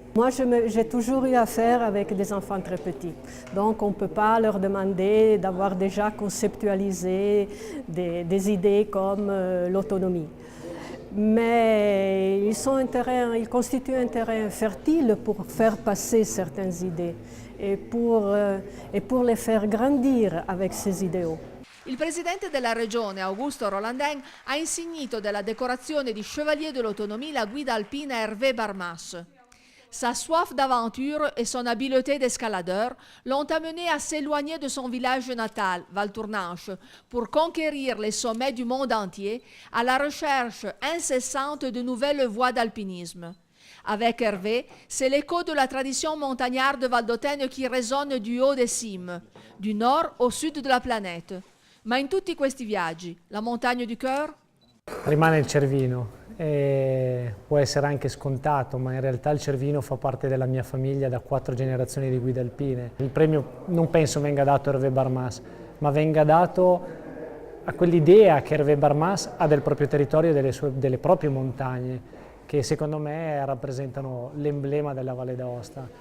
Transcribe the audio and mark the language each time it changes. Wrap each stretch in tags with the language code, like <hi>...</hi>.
<fr>Moi, j'ai toujours eu affaire avec des enfants très petits, donc on ne peut pas leur demander d'avoir déjà conceptualisé des idées comme l'autonomie. Mais ils constituent un terrain fertile pour faire passer certaines idées et pour les faire grandir avec ces idéaux.</fr> <it>Il presidente della regione, Augusto Rolandin, ha insignito della decorazione di Chevalier de l'Autonomie la guida alpina Hervé Barmas.</it> <fr>Sa soif d'aventure et son habileté d'escaladeur l'ont amené à s'éloigner de son village natal, Valtournanche, pour conquérir les sommets du monde entier à la recherche incessante de nouvelles voies d'alpinisme. Avec Hervé, c'est l'écho de la tradition montagnarde valdotaine qui résonne du haut des cimes, du nord au sud de la planète.</fr> <it>Ma in tutti questi viaggi, la montagna</it> <fr>du cœur?</fr> <it>Rimane il Cervino. Può essere anche scontato, ma in realtà il Cervino fa parte della mia famiglia da 4 generazioni di guide alpine. Il premio non penso venga dato a Hervé Barmas, ma venga dato a quell'idea che Hervé Barmas ha del proprio territorio e delle proprie montagne, che secondo me rappresentano l'emblema della Valle d'Aosta.</it>